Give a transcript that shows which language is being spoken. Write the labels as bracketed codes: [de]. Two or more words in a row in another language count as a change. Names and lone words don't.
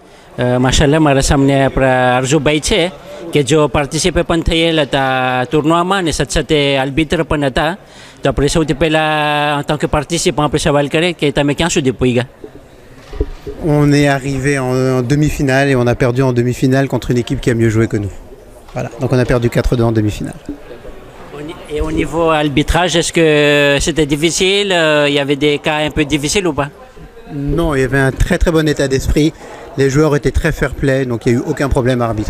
[gu] માશાલ્લાહ મારા સામને આપણા અર્જુભાઈ છે કે જો પાર્ટિસિપેટ પણ થયેલા હતા ટુર્નામાં અને સાથે સાથે આલ્બિત્ર પણ હતા. તો આપણે સૌથી પહેલાં [fr] en tant que participant [gu] આપણે સવાલ કરીએ કે તમે ક્યાં સુધી પહોંચ્યા? [fr] On est arrivé en demi-finale et on a perdu en demi-finale contre une équipe qui a mieux joué que nous. Voilà, donc on a perdu 4-2 en demi-finale. Et au niveau arbitrage, est-ce que c'était difficile? Il y avait des cas un peu difficiles ou pas? Non, il y avait un très très bon état d'esprit. Les joueurs étaient très fair-play, donc il n'y a eu aucun problème à arbitrer.